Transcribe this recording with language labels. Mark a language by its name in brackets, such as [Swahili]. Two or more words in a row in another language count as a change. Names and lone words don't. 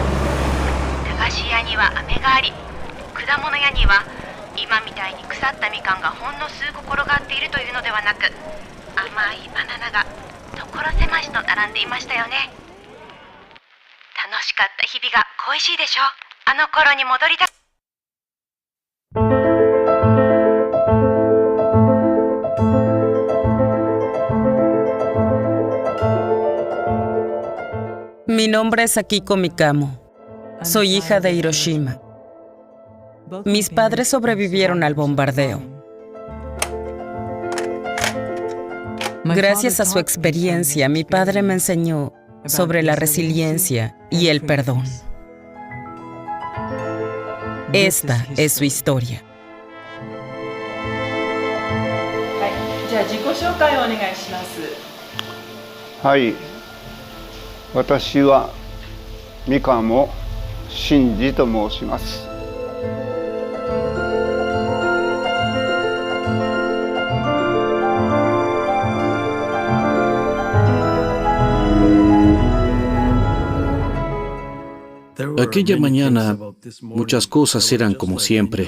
[Japanese] 駄菓子屋には飴があり、果物屋には今みたいに腐ったみかんがほんの数個転がっているというのではなく、甘いバナナが所狭しと並んでいましたよね。楽しかった日々が恋しいでしょ。あの頃に戻りたい。 [Spanish] Mi nombre es Akiko Mikamo. Soy hija de Hiroshima. Mis padres sobrevivieron al bombardeo. Gracias a su experiencia, mi padre me enseñó sobre la resiliencia y el perdón. Esta es su historia. [Japanese] じゃあ自己紹介をお願いします。はい、私は三鴨真治と申します。 [Spanish] Aquella mañana, muchas cosas eran como siempre.